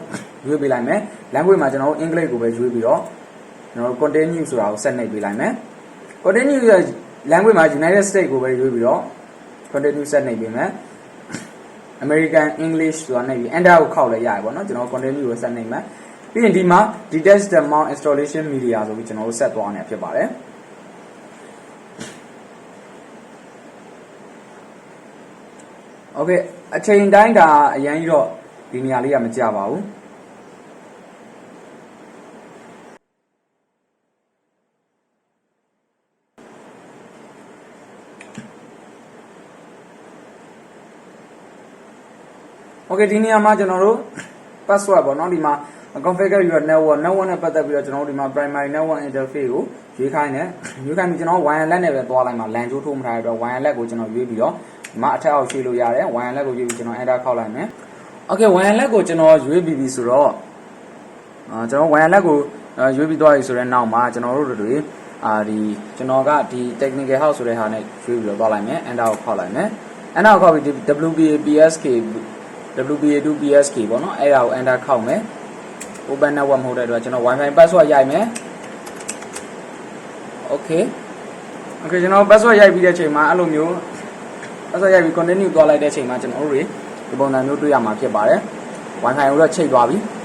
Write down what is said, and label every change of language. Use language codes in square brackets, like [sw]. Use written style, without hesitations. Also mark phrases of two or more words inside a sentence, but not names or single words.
[my] ရွေးပေးလိုက်မယ် language မှာကျွန်တော်တို့အင်္ဂလိပ်ကိုပဲရွေးပြီးတော့ကျွန်တော်တို့ continue ဆိုတာကိုဆက်နှိပ်ပေးလိုက်မယ် continue ရဲ့ language မှာ United States ကိုပဲရွေးပြီးတော့ continue ဆက်နှိပ်ပေးမယ် [en] American English [my] ဆိုတာနှိပ်ပြီး enter ကိုခောက်လိုက်ရတယ်ပေါ့နော်ကျွန်တော် continue ကိုဆက်နှိပ်မယ်ပြီးရင်ဒီမှာ [en] detach the mount installation media [my] ဆိုပြီးကျွန်တော်တို့ဆက်သွားနေဖြစ်ပါတယ် โอเคအချိန်တိုင်းဒါအရင်ကြီးတော့ဒီနေရာလေးကမကြပါဘူးโอเคဒီနေရာမှာကျွန်တော်တို့ password ပေါ့နော်ဒီမှာ [en] configure your [my] network နဲ့ပတ်သက်ပြီးတော့ကျွန်တော်တို့ဒီမှာ [en] primary network interface [my] ကိုရွေးခိုင်းတယ်ရွေးခိုင်းပြီးကျွန်တော် wireless နဲ့ပဲသွားလိုက်မှာ LAN ကြိုးထိုးမထားတဲ့အတွက် wireless ကိုကျွန်တော်ရွေးပြီးတော့ဒီမှာအထက်အောက်ရွှေ့လို့ရတယ် wireless ကိုရွေးပြီးကျွန်တော် enter ခောက်လိုက်မယ် okay wireless ကိုကျွန်တော်ရွေးပြီးပြီဆိုတော့ကျွန်တော် wireless ကိုရွေးပြီးသွားပြီဆိုတဲ့နောက်မှာကျွန်တော်တို့တွေဒီကျွန်တော်ကဒီ [en] technical house [my] ဆိုတဲ့ဟာနဲ့ရွေးပြီးတော့သွားလိုက်မယ် enter ကိုခောက်လိုက်မယ် enter ကိုခောက်ပြီးဒီ [en] WPA2 PSK [my] ပေါ့နော်အဲ့ဒါကို enter ခောက်မယ် [en] open network [my] မဟုတ်တဲ့အတွက်ကျွန်တော် [en] wifi password [my] ရိုက်မယ် okay ကျွန်တော် password ရိုက်ပြီးတဲ့အချိန်မှာအဲ့လိုမျိုး password ရိုက်ပြီး continue သွားလိုက်တဲ့အချိန်မှာကျွန်တော်တို့တွေဒီပုံစံမျိုးတွေ့ရမှာဖြစ်ပါတယ် wifi ကိုတော့ချိတ်သွားပြီ